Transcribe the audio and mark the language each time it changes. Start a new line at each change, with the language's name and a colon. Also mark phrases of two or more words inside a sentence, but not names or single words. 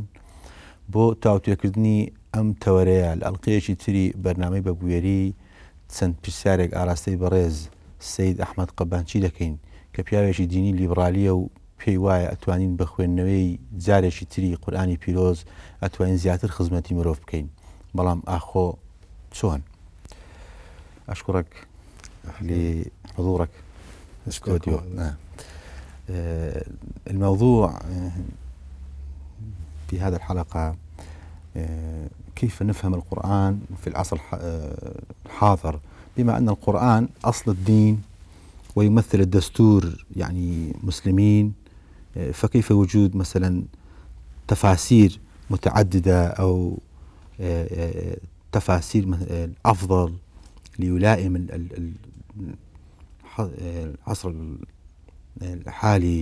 Central Kurdish: بۆ تاوتوێکردنی ئەم تەوەرەیە لە ئەڵقەیەکی تری بەرنامەی بە بوێری چەند پرسیارێک ئاراستەی بەڕێز سەید ئەحمەد قەبانچی دەکەین کە پیاوێکی دینی لیبرالیە و پێی وایە ئەتوانین بە خوێندنەوەی جارێکی تری قورئانی پیرۆز ئەتوانین زیاتر خزمەتی مرۆڤ بکەین. بەڵام ئاخۆ چۆن؟
Arabic: أشكرك لحضورك. الموضوع في هذه الحلقة كيف نفهم القرآن في العصر الحاضر، بما أن القرآن أصل الدين ويمثل الدستور يعني مسلمين، فكيف وجود مثلا تفاسير متعددة أو تفاسير أفضل ليلائم العصر الحالي؟